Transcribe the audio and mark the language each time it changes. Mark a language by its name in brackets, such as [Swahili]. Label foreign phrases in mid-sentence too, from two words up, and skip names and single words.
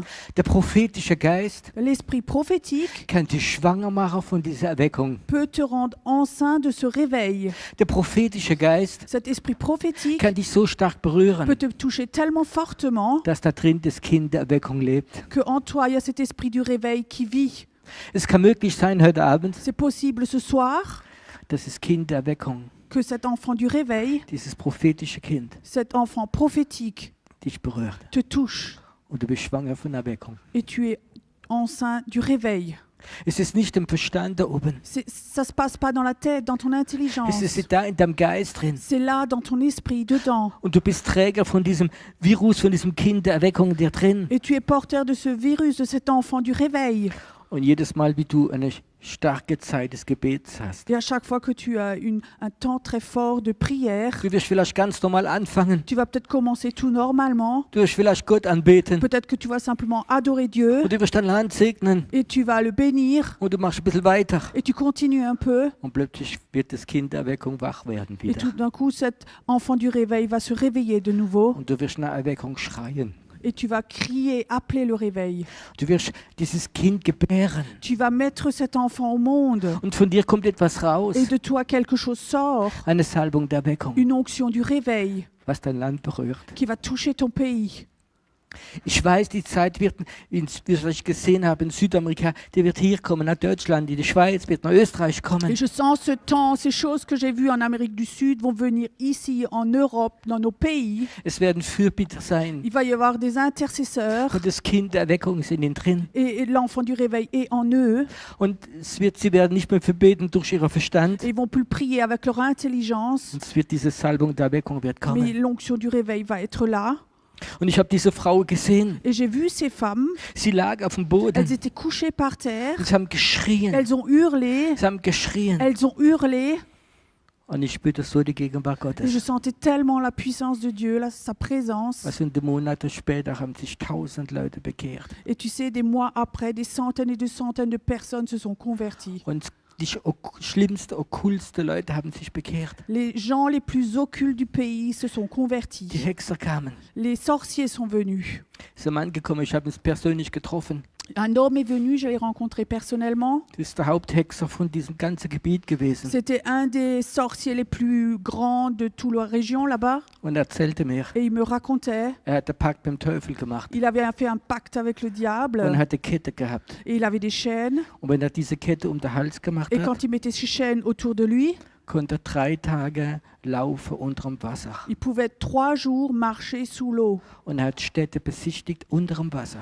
[German] Der prophetische Geist [French] L'esprit prophétique [German] kann dich schwanger machen von dieser Erweckung. [French] peut te rendre enceint de ce réveil. [German] Der prophetische Geist [French] Cet esprit prophétique [German] kann dich so stark berühren, [French] peut te toucher tellement fortement [German] dass da drin das Kind der Erweckung lebt. [French] qu'en toi, il y a cet esprit du réveil qui vit. [German] Es kann möglich sein heute Abend, [French] C'est possible ce soir [German] dass das Kind der Erweckung, [French] que cet enfant du réveil, [German] dieses prophetische Kind, [French] cet enfant prophétique, [German] dich berührt. [French] te touche [German] Und du bist schwanger von Erweckung. [French] et tu es enceint du réveil. [German] Es ist nicht im Verstand da oben. [French] Ça se passe pas dans la tête, dans ton intelligence. [German] Es ist da in deinem Geist drin. [French] C'est là, dans ton esprit, dedans. [German] Und du bist Träger von diesem Virus, von diesem Kind der Erweckung in dir drin. [French] Et tu es porteur de ce virus, de cet enfant du réveil. [German] Und jedes Mal, wie du eine starke Zeit des Gebets hast, [French] Et à chaque fois que tu as un temps très fort de prière, [German] du wirst vielleicht ganz normal anfangen. [French] tu vas peut-être commencer tout normalement. [German] Du wirst vielleicht Gott anbeten. [French] Peut-être que tu vas simplement adorer Dieu [German] Und du wirst dein Land segnen. [French] et tu vas le bénir [German] Und du machst ein bisschen weiter. [French] et tu continues un peu. [German] Und plötzlich wird das Kind der Erweckung wach werden [French] Et [German] wieder. [French] tout d'un coup, cet enfant du réveil va se réveiller de nouveau [German] Und du wirst nach Erweckung schreien. [French] et tu vas crier, appeler le réveil. [German] Du wirst dieses Kind gebären. [French] Tu vas mettre cet enfant au monde [German] Und von dir kommt etwas raus. [French] et de toi quelque chose sort, [German] Eine Salbung der Erweckung, [French] une onction du réveil [German] was dein Land berührt. [French] qui va toucher ton pays. [German] Ich weiß, die Zeit wird, wie ich gesehen habe, in Südamerika, die wird hier kommen, nach Deutschland, in die Schweiz, wird nach Österreich [French] Et [German] kommen. [French] je sens ce temps, ces choses que j'ai vues en Amérique du Sud vont venir ici, en Europe, dans nos pays. [German] Es werden Fürbitter sein. [French] Il va y avoir des intercesseurs [German] Und das Kind der Erweckung ist in ihnen drin. [French] et l'enfant du réveil est en eux. [German] Und sie werden nicht mehr verbeten durch ihren Verstand. [French] Et ils vont plus prier avec leur intelligence, [German] Und es wird diese Salbung der Erweckung wird [French] mais [German] kommen. [French] l'onction du réveil va être là. [German] Und ich habe diese Frau gesehen. [French] Et j'ai vu ces femmes, [German] Sie lag auf dem Boden. [French] elles étaient couchées par terre, [German] Und sie haben geschrien. [French] elles ont hurlé, [German] Sie haben geschrien. [French] elles ont hurlé. [German] Und ich spürte so die Gegenwart [French] Et je [German] Gottes. [French] sentais tellement la puissance de Dieu, sa présence. [German] Also in den Monaten später haben sich 1000 Leute bekehrt. [French] Et tu sais, des mois après, des centaines et des centaines de personnes se sont converties. [German] Und die schlimmsten, okkultsten Leute haben sich bekehrt. [French] Les gens les plus occultes du pays se sont [German] Die [French] convertis. [German] Hexer kamen. [French] Les sorciers sont venus. [German] Es ist ein Mann gekommen, ich habe ihn persönlich getroffen. [French] Un homme est venu, je l'ai rencontré personnellement. [German] Das ist der Haupthexer von diesem ganzen Gebiet gewesen. [French] C'était un des sorciers les plus grands de toute la région là-bas. [German] Und er erzählte mir, [French] Et il me racontait, [German] hat einen Pakt mit dem Teufel gemacht. [French] il avait fait un pacte avec le [German] Und [French] diable [German] hatte Kette gehabt. [French] et il avait des chaînes. [German] Und wenn er diese Kette um den Hals gemacht [French] Et [German] hat, [French] quand il mettait ses chaînes autour de lui, [German] konnte er 3 Tage laufen unter dem Wasser. [French] il pouvait 3 jours marcher sous l'eau. [German] Und er hat Städte besichtigt unter dem Wasser.